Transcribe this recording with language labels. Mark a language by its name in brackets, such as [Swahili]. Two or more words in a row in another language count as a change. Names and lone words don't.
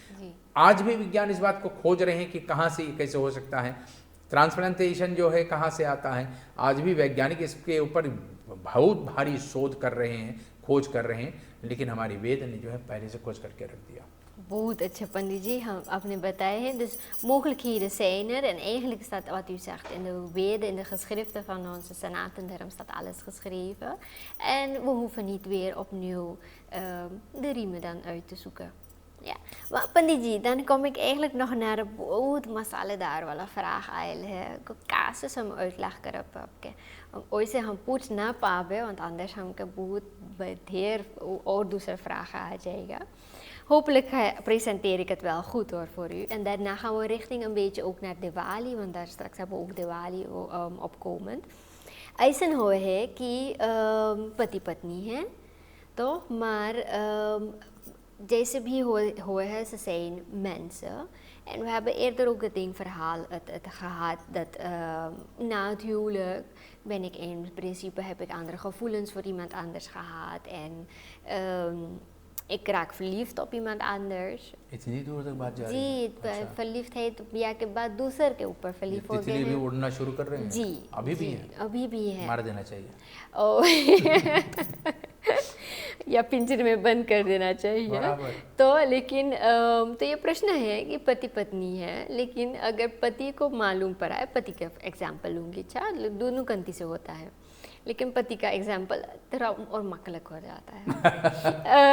[Hindi] आज भी विज्ञान इस बात को खोज रहे हैं कि कहाँ से कैसे हो सकता है, ट्रांसप्लांटेशन जो है कहाँ से आता है। आज भी वैज्ञानिक इसके ऊपर बहुत भारी शोध कर रहे हैं, खोज कर रहे हैं, लेकिन हमारी वेद ने जो है पहले से खोज करके रख दिया। बहुत अच्छा पंडित जी, हम आपने बताया है, [Dutch] dus mogelijkheden zijn er en eigenlijk staat wat u zegt in de Veden, in de geschriften van onze Sanatendharm staat alles geschreven en we hoeven niet weer opnieuw de riemen dan uit te zoeken. Ja, maar [Caribbean Hindustani] पंडित जी, [Dutch] dan kom ik eigenlijk nog naar een [Caribbean Hindustani] बहुत मसालेदार वाला vraag आयल है, को casus हम uitleg करब आपके, ओइसे हम पूछ ना पावे, [Dutch] want anders [Caribbean Hindustani] हमके बहुत ढेर और दूसरे vragen आ जाएगा. [Dutch] Hopelijk presenteer ik het wel goed hoor voor u. En daarna gaan we richting een beetje ook naar Diwali, want daar straks hebben we ook Diwali opkomend. [Hindi] ऐसा हो है कि पति पत्नी है तो [Dutch] maar deze [Hindi] भी हुए है, [Dutch] ze zijn mensen. En we hebben eerder ook het verhaal gehad dat na het huwelijk ben ik in principe, heb ik andere gevoelens voor iemand anders gehad. En ik raak verliefd op iemand anders. [Hindi] इतनी दूर तक बात जा रही जी, है? [Caribbean Hindustani] verliefdheid ब्याह के बाद दूसर के ऊपर verliefd हो गए [Hindi] तितली भी हैं। उड़ना शुरू कर रहे हैं? जी, अभी भी जी, है? अभी भी है। मार देना चाहिए। या पिंजरे में बंद कर देना चाहिए। बराबर। तो लेकिन तो ये प्रश्न है कि पति पत्नी है, लेकिन अगर पति को मालूम पड़ा है, पति का एग्जाम्पल लूँगी, अच्छा दोनों कंती से होता है, लेकिन पति का एग्जाम्पल थोड़ा और मकलक हो जाता है।